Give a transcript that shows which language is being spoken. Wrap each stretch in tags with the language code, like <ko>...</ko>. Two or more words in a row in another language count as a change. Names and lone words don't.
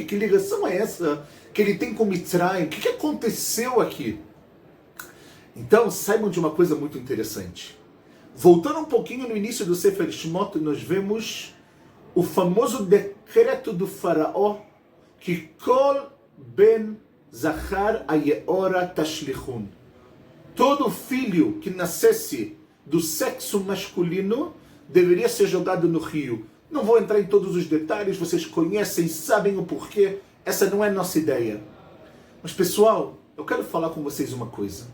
<pt>Que ligação é essa que ele tem com Mitzrayim? O que aconteceu aqui? Então, saibam de uma coisa muito interessante. Voltando um pouquinho no início do</pt> <he>ספר שמות,</he> <pt>nós vemos o famoso decreto do faraó que</pt> <he>כל בן זכר היאורה תשליכון.</he> <pt>Todo filho que nascesse do sexo masculino deveria ser jogado no rio. Não vou entrar em todos os detalhes, vocês conhecem, sabem o porquê. Essa não é a nossa ideia. Mas, pessoal, eu quero falar com vocês uma coisa.</pt>